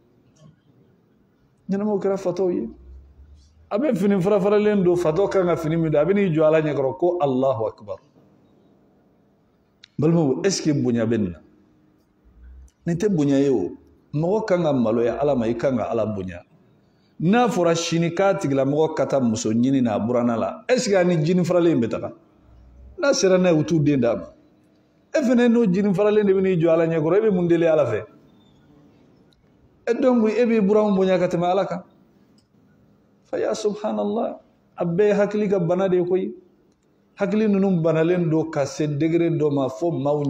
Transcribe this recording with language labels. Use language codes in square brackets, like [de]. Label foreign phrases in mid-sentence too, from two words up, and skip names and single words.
[bm] a bɛ fini fara-faralen don fatɔ kan ka fini min don a bɛ n'i jɔ ala ɲɛkɔrɔ ko [ar] الله أكبر [bm] balimaw [fr] est ce que [bm] bonya bɛ nin na nin tɛ bonya ye o mɔgɔ kan ka maloya ala ma i kan ka ala bonya n'a fɔra sini k'a tigilamɔgɔ ka taa muso ɲini n'a buranna la [fr] est ce que [bm] a ni jini faralen bɛ taga n'a sera n'a ye u t'u den d'a ma e fɛnɛ n'o jini faralen de bɛ n'i jɔ ala ɲɛkɔrɔ e bɛ mun deli ala fɛ e donc e b'i buranw bonya ka tɛmɛ ala kan fa ya subhanallah a bɛɛ ye hakili ka bana de ye koyi hakili ninnu banalen don ka se degré dɔ ma fo maaw